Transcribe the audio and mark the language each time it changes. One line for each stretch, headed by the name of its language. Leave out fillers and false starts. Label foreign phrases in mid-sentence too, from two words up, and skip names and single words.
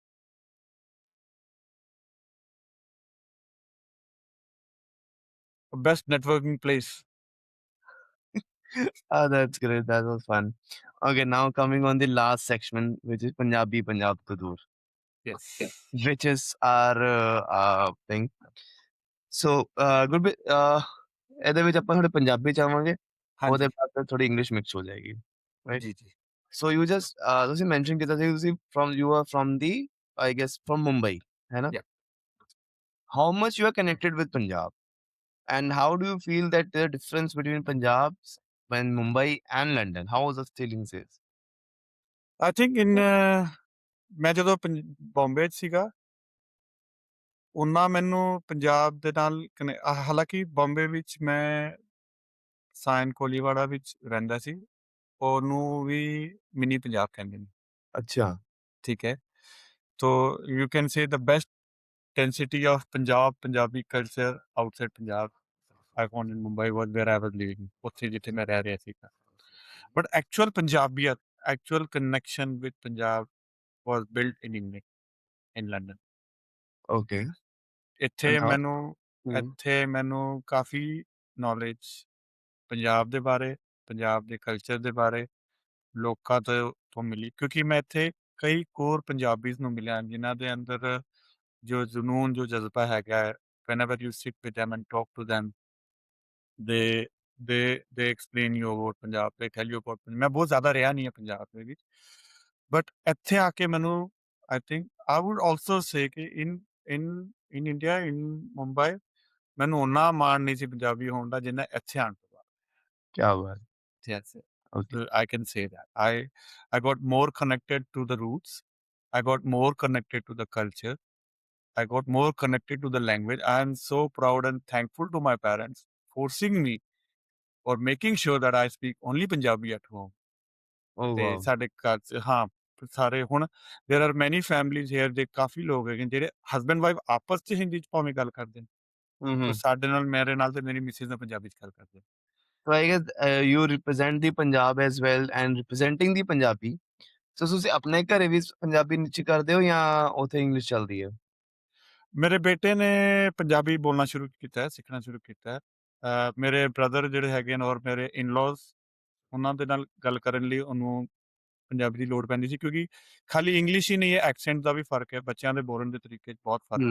English: Best networking place. Ah, that's great. That was fun. Okay, now coming on the last section, which is Punjabi Punjab to Dur, Yes. which is our thing. So,
Punjabi: ਗੁਰਬੀ ਇਹਦੇ ਵਿੱਚ ਆਪਾਂ ਥੋੜੇ ਪੰਜਾਬੀ ਚਾਹਾਂਗੇ ਉਹਦੇ ਹਾਂਜੀ ਬਾਅਦ ਥੋੜੀ
English: English mix
Punjabi: ਹੋ ਜਾਏਗੀ ਰਾਈਟ ਜੀ ਜੀ
English: so you just
Punjabi: ਤੁਸੀਂ ਮੈਂਸ਼ਨ ਕੀਤਾ ਸੀ ਤੁਸੀਂ
English: from you are from the I guess from Mumbai
Punjabi: ਹੈ ਨਾ
English: Yeah. How much you are connected with Punjab and how do you feel that the difference between Punjab and Mumbai and London? How was the feelings is? I think in
Punjabi: ਮੈਂ ਜਦੋਂ ਬੰਬੇ 'ਚ ਸੀਗਾ, ਉਹਨਾਂ ਮੈਨੂੰ ਪੰਜਾਬ ਦੇ ਨਾਲ ਹਾਲਾਂਕਿ ਬੰਬੇ ਵਿੱਚ ਮੈਂ ਸਾਇਨ ਕੋਲੀਵਾੜਾ ਵਿੱਚ ਰਹਿੰਦਾ ਸੀ, ਉਹਨੂੰ ਵੀ ਮਿਨੀ ਪੰਜਾਬ ਕਹਿੰਦੇ ਨੇ, ਅੱਛਾ, ਠੀਕ ਹੈ। ਤੋ
English: you can say the best density of Punjab, Punjabi culture outside Punjab I found in Mumbai was where I was living,
Punjabi: ਉੱਥੇ ਜਿੱਥੇ ਮੈਂ ਰਹਿ ਰਿਹਾ ਸੀਗਾ।
English: But actual ਪੰਜਾਬੀਅਤ, actual connection with Punjab was built in England, in London. okay. And
Punjabi: ਇੱਥੇ
English: how?
Punjabi: ਮੈਨੂੰ Hmm. ਇੱਥੇ ਮੈਨੂੰ ਕਾਫੀ ਨੌਲੇਜ ਪੰਜਾਬ ਦੇ ਬਾਰੇ, ਪੰਜਾਬ ਦੇ ਕਲਚਰ ਦੇ ਬਾਰੇ, ਲੋਕਾਂ ਤੋਂ ਮਿਲੀ, ਕਿਉਂਕਿ ਮੈਂ ਇੱਥੇ ਕਈ
English: core Punjabis
Punjabi: ਨੂੰ ਮਿਲਿਆ ਜਿਨ੍ਹਾਂ ਦੇ ਅੰਦਰ ਜੋ ਜਨੂਨ, ਜੋ ਜਜ਼ਬਾ ਹੈਗਾ ਹੈ,
English: whenever you sit with them and talk to them, they they explain you about ਪੰਜਾਬ, they tell you about
Punjabi: ਮੈਂ ਬਹੁਤ ਜ਼ਿਆਦਾ ਰਿਹਾ ਨਹੀਂ ਹੈ ਪੰਜਾਬ ਦੇ ਵਿੱਚ, ਬਟ ਇੱਥੇ ਆ ਕੇ ਮੈਨੂੰ
English: I think I would also say ਕਿ in in India, in Mumbai,
Punjabi: ਮੈਨੂੰ ਓਨਾ ਮਾਣ ਨਹੀਂ ਸੀ ਪੰਜਾਬੀ ਹੋਣ ਦਾ ਜਿੰਨਾ ਇੱਥੇ ਆਉਣ ਤੋਂ ਬਾਅਦ।
Hindi: क्या बात।
English: Yes, Okay. I can say that I got more connected to the roots, I got more connected to the culture, I got more connected to the language. I am so proud and thankful to my parents forcing me or making sure that I speak only Punjabi at home. Oh
Punjabi: ਤੇ
English: wow.
Punjabi: ਸਾਡੇ ਘਰ 'ਚ ਸਾਰੇ ਹੁਣ
English: there are many families here,
Punjabi: ਦੇ ਕਾਫੀ ਲੋਕ ਹੈਗੇ ਜਿਹੜੇ
English: husband wife
Punjabi: ਆਪਸ 'ਚ ਹਿੰਦੀ 'ਚ ਭਾਵੇਂ ਗੱਲ ਕਰਦੇ ਨੇ, ਪਰ Mm-hmm. ਸਾਡੇ ਨਾਲ, ਮੇਰੇ ਨਾਲ ਤੇ ਮੇਰੀ ਮਿਸਿਸ ਨਾਲ ਪੰਜਾਬੀ 'ਚ ਗੱਲ ਕਰਦੇ ਨੇ।
English: So I guess you represent the Punjab as well and representing the Punjabi.
Punjabi: So ਤੁਸੀਂ ਆਪਣੇ ਘਰੇ ਵੀ ਪੰਜਾਬੀ ਵਿੱਚ ਕਰਦੇ ਹੋ ਜਾਂ ਉੱਥੇ ਇੰਗਲਿਸ਼ ਚੱਲਦੀ ਹੈ? ਮੇਰੇ ਬੇਟੇ ਨੇ ਪੰਜਾਬੀ ਬੋਲਣਾ ਸ਼ੁਰੂ ਕੀਤਾ ਹੈ, ਸਿੱਖਣਾ ਸ਼ੁਰੂ ਕੀਤਾ ਹੈ। ਮੇਰੇ ਬ੍ਰਦਰ ਜਿਹੜੇ ਹੈਗੇ ਨੇ ਔਰ ਮੇਰੇ ਇਨ-ਲਾਜ਼, ਉਹਨਾਂ ਦੇ ਨਾਲ ਗੱਲ ਕਰਨ ਲਈ ਉਹਨੂੰ ਪੰਜਾਬੀ ਦੀ ਲੋੜ ਪੈਂਦੀ ਸੀ, ਕਿਉਂਕਿ ਖਾਲੀ ਇੰਗਲਿਸ਼ ਹੀ ਨਹੀਂ ਹੈ, ਐਕਸੈਂਟ ਦਾ ਵੀ ਫ਼ਰਕ ਹੈ, ਬੱਚਿਆਂ ਦੇ ਬੋਲਣ ਦੇ ਤਰੀਕੇ 'ਚ ਬਹੁਤ ਫ਼ਰਕ